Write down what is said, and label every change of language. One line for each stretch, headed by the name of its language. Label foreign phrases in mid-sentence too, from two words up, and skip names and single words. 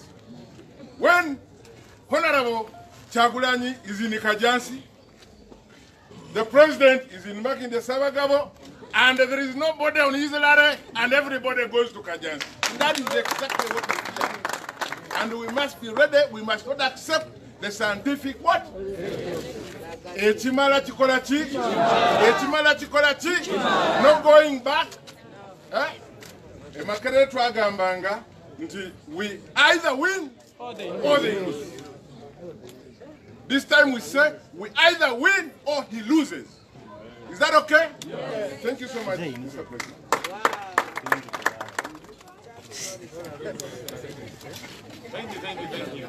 English: When Honorable Kyagulanyi is in Kajansi, the president is in Makinde Sabagabo, and there is nobody on his ladder, and everybody goes to Kajansi. That is exactly what we fear. And we must be ready. We must not accept the scientific what?
Ganda: Echimala chikolachi. Echimala chikolachi.
English: No going back.
Ganda: Emakere twagambanga nti
English: we either win or they lose. This time we say we either win or he loses. Is that okay? Yes. Thank you so much, Mr. President. Wow. Thank you.